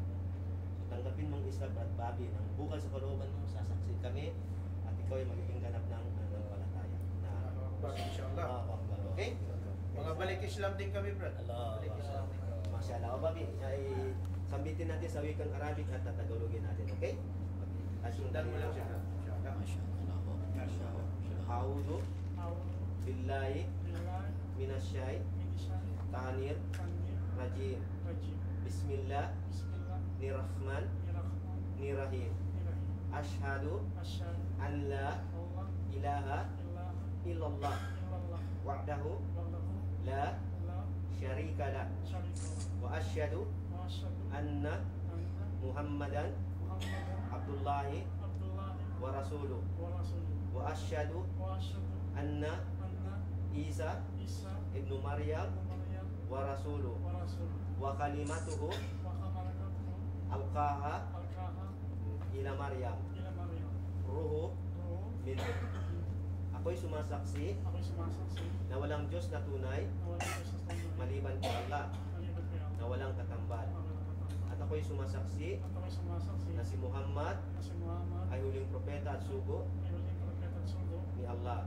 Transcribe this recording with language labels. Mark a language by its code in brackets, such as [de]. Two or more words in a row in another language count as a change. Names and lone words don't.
[tl] So tanggapin mong Islam, Brad Bobby, nang bukal sa kalooban mo, sasaksi kami, at ikaw ay magiging ganap ng palataya. Inshallah. Okay? Mga balik Islam din kami, Brad. Balik Islam din kami. Masyaallah. O Bobby, ay sambitin natin sa wikang Arabic at tagalogin natin, okay? Sundan mo lang siya. Masyaallah. [ar] أعوذ بالله من الشيطان الرجيم. بسم الله الرحمن الرحيم. أشهد أن لا إله إلا الله وحده لا شريك له وأشهد أن محمدا عبد الله ورسوله وأشهد أن عيسى ابن مريم ورسوله وكلمته ألقاها إلى مريم وروح منه. [tl] Ako'y sumasaksi na walang Diyos na tunay maliban kay Allah, na walang katambal. At ako'y sumasaksi na si Muhammad ay huling propeta at sugo ni Allah.